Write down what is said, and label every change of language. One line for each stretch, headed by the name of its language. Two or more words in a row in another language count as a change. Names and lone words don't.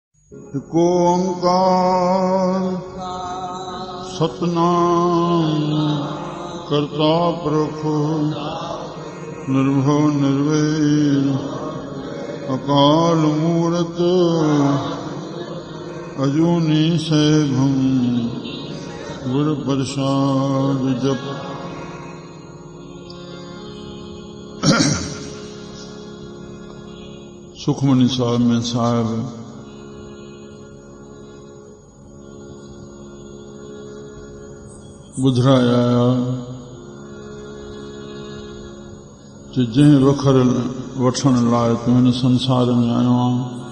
Punjabi: ਏਕ ਓਂਕਾਰ ਸਤਨਾਮ ਕਰਤਾ ਪੁਰਖ ਨਿਰਭਵ ਨਿਰਵੈਰ ਅਕਾਲ ਮੂਰਤ ਅਜੂਨੀ ਸੈਭਮ ਗੁਰ ਪ੍ਰਸਾਦ ਜਪ।
Sindhi: सुखमनी साहब में साहब ॿुधाया कि जंहिं वखर वठण लाइ तूं हिन संसार में आयो आहीं